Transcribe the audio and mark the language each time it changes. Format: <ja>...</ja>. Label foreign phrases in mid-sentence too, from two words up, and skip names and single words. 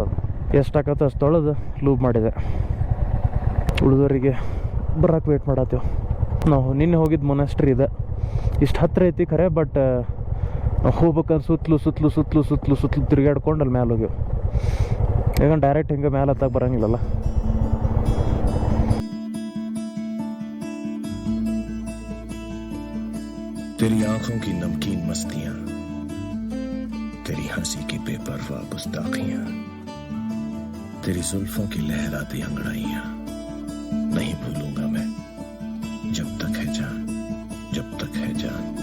<kn>ಅದು ಎಷ್ಟಾಗತ್ತೋ ಅಷ್ಟು ತೊಳೆದು ಲೂಬ್ ಮಾಡಿದೆ. ಉಳಿದವರಿಗೆ ಬರೋಕ್ಕೆ ವೇಟ್ ಮಾಡತ್ತೇವೆ ನಾವು. ನಿನ್ನೆ ಹೋಗಿದ್ದು ಮೊನಾಸ್ಟ್ರಿ ಇದೆ, ಇಷ್ಟು ಹತ್ತಿರ ಐತಿ ಖರೆ, ಬಟ್ ಹೋಗ್ಬೇಕಂದ್ರೆ ಸುತ್ತಲೂ ತಿರುಗಾಡ್ಕೊಂಡು ಅಲ್ಲಿ ಮ್ಯಾಲೆ ಹೋಗ್ಯವು. ಈಗ ಡೈರೆಕ್ಟ್ ಹಿಂಗೆ ಮೇಲೆ ಹತ್ತಕ್ಕೆ ಬರೋಂಗಿಲ್ಲಲ್ಲ.</kn> <hi>तेरी आंखों की नमकीन मस्तियां, तेरी हंसी की बेपरवाह गुस्ताखियां, तेरी जुल्फों की लहराती अंगड़ाइयां नहीं भूलूंगा मैं, जब तक है जान, जब तक है जान.</hi>